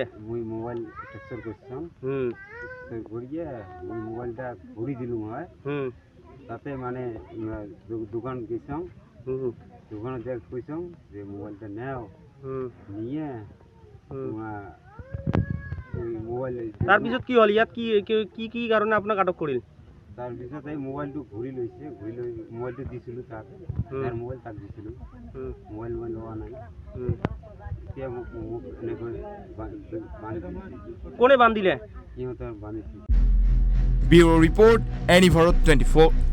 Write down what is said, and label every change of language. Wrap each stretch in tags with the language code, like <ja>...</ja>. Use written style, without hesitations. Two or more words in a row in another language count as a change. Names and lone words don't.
<rkt>মুই মোবাইল ট্রান্সফার করছং করিয়ে মুই মোবাইলটা ঘুরি দিলুম হয় তাতে মানে দোকান গেছং দোকানে দেখ কইছং যে মোবাইলটা নেও নিয়ে ওই মোবাইল</rkt> <as>তার পিছত কি হল ইয়াত কি কি কি কারণে আপনাকে আটক করিল তার পিছত এই মোবাইলটো ঘুরি লইছে ঘুরি লৈ মোবাইলটো দিছিলো তাক তার মোবাইল তাক দিছিলো মোবাইল লোৱা নাই এতিয়া মোক এনেকৈ কোনে বান্ধিলে সিহঁতৰ বান্ধিছে</as> <en>bureau report</en> <as>এনি ভাৰত 24</as>